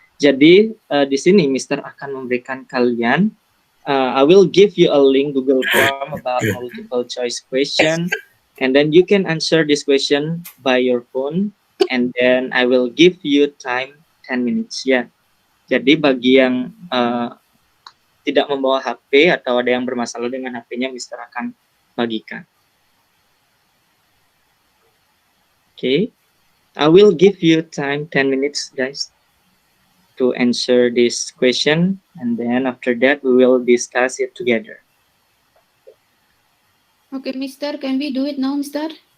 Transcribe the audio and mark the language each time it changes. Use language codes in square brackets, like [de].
[id] Jadi di sini Mister akan memberikan kalian, [en] I will give you a link Google Form about multiple choice question, and then you can answer this question by your phone, and then I will give you time 10 minutes. [id] Ya. Jadi bagi yang tidak membawa HP atau ada yang bermasalah dengan HP-nya, Mister akan bagikan. [en] Okay, I will give you time 10 minutes, guys, to answer this question, and then after that we will discuss it together. Okay, Mister, can we do it now, Mister?